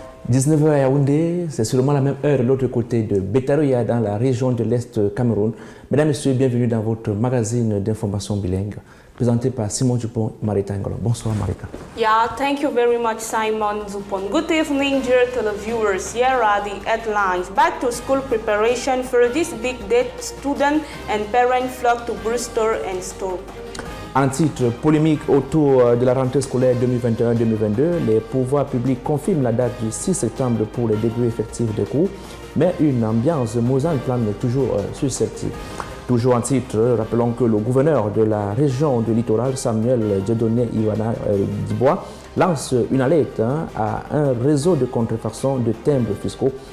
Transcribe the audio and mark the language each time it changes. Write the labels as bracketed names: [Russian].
[French] 19h à Yaoundé, c'est seulement la même heure de l'autre côté de Betaroya dans la région de l'Est Cameroun. Mesdames et messieurs, bienvenue dans votre magazine d'information bilingue présenté par Simon Dupont et Marita Ngolo. Bonsoir Marita. [English] Yeah, thank you very much Simon Dupont. Good evening dear televiewers. Here are the headlines. Back to school preparation for this big day, student and parent flock to Bristol and Stoke. [French] En titre polémique autour de la rentrée scolaire 2021-2022, les pouvoirs publics confirment la date du 6 septembre pour les débuts effectifs des cours, mais une ambiance mosane plane toujours susceptible. Toujours en titre, rappelons que le gouverneur de la région du littoral, Samuel Dieudonné Iwana Dibois, lance une alerte à un réseau de contrefaçon de timbres fiscaux.